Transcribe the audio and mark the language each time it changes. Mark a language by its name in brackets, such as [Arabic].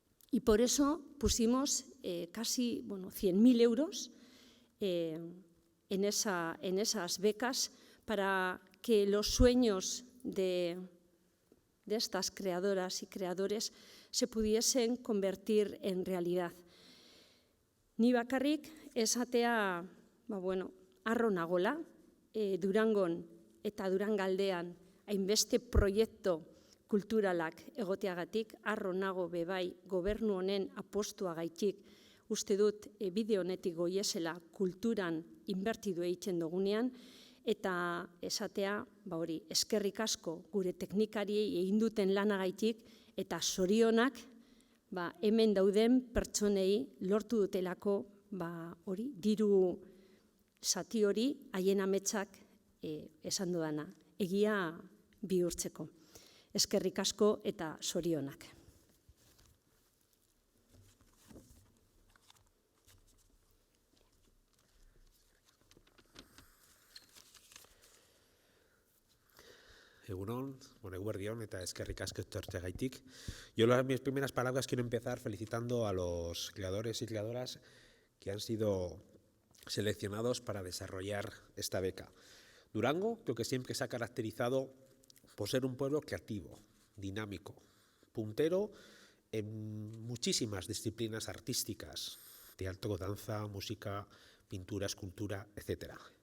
[Spanish] Y por eso pusimos casi 100.000 euros en esas becas para que los sueños de estas creadoras y creadores se pudiesen convertir en realidad. [Basque] Ni bakarrik esatea, harro nagola, Durangon eta Durangaldean hainbeste proiektu kulturalak egoteagatik, harro nago bebai gobernu honen apostuagaitik, uste dut bide honetik goiezela kulturan inbertidu egiten dugunean, eta esatea, eskerrik asko gure teknikariei egin duten lanagaitik, eta zorionak hemen dauden pertsonei lortu dutelako diru zati hori haien ametsak esan dudana, egia bihurtzeko. Eskerrik asko eta zorionak. Egunon, eguerdion eta eskerrik asko etortzeagaitik. [Spanish] Yo mis primeras palabras quiero empezar felicitando a los creadores y creadoras que han sido seleccionados para desarrollar esta beca. Durango creo que siempre se ha caracterizado por ser un pueblo creativo, dinámico, puntero en muchísimas disciplinas artísticas, teatro, danza, música, pintura, escultura, etc.